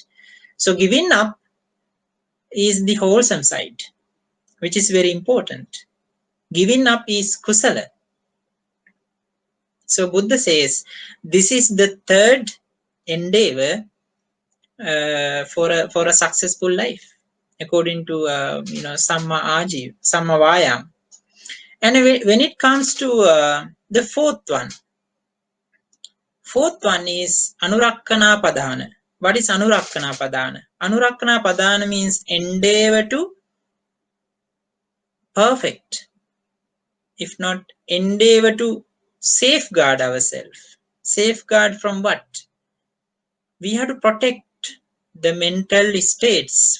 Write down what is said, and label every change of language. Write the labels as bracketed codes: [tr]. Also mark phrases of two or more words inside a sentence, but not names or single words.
[en] So giving up is the wholesome side, which is very important. Giving up is kusala. So Buddha says this is the third endeavor for a successful life, according to [pi] samma ajiv, samma vayam. [en] And when it comes to the fourth one is [pi] anurakkhana padana. [en] What is [pi] anurakkhana padana? Anurakkhana padana [en] means endeavor to perfect, if not endeavor to safeguard ourselves. Safeguard from what? We have to protect the mental states.